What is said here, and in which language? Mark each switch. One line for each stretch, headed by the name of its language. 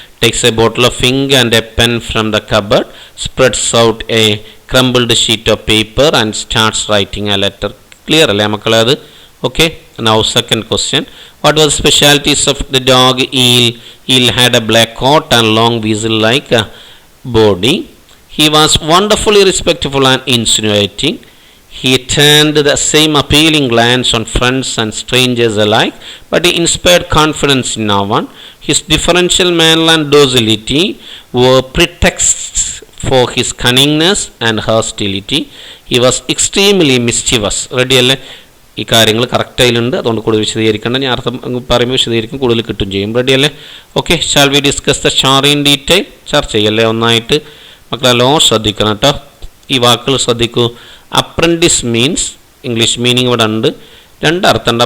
English: Takes a bottle of ink and a pen from the cupboard, spreads out a crumbled sheet of paper and starts writing a letter.
Malayalam: Clear അല്ലേ മക്കളെ അത്?
English: Okay. Now second question, what was specialities of the dog eel? Eel had a black coat and long weasel like body. He was wonderfully respectful and insinuating. He turned the same appealing glance on friends and strangers alike, but he inspired confidence in no one. His differential manner and docility were pretexts for his cunningness and hostility. He was extremely mischievous.
Malayalam: Ready അല്ലേ? ഈ കാര്യങ്ങൾ കറക്റ്റായിട്ടുണ്ട്, അതുകൊണ്ട് കൂടുതൽ വിശദീകരിക്കേണ്ട. ഞാൻ അർത്ഥം പറയുമ്പോൾ വിശദീകരിക്കും, കൂടുതൽ കിട്ടും ചെയ്യും. റെഡി അല്ലേ?
English: Okay. Shall we discuss the story in detail?
Malayalam: ചർച്ച ചെയ്യല്ലേ ഒന്നായിട്ട്? മക്കളെല്ലാം ശ്രദ്ധിക്കണം കേട്ടോ. ഈ വാക്കുകൾ ശ്രദ്ധിക്കൂ. അപ്രൻറ്റിസ് മീൻസ്, ഇംഗ്ലീഷ് മീനിങ് ഇവിടെ ഉണ്ട്. 2 അർത്ഥമുണ്ട്.